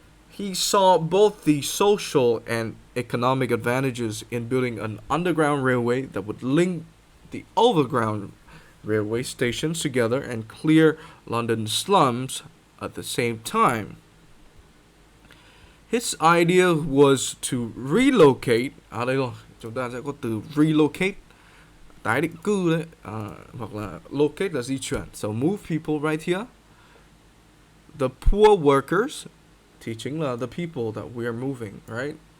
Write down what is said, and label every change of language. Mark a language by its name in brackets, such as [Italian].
[English] He saw both the social and economic advantages in building an underground railway that would link the overground railway stations together and clear London slums at the same time. His idea was to relocate, [Vietnamese] đây rồi, chúng ta sẽ có từ relocate, tái định cư đấy, hoặc là locate là di chuyển. [English] So move people right here. The poor workers, [Vietnamese] thì chính là [English] the people that we are moving, right?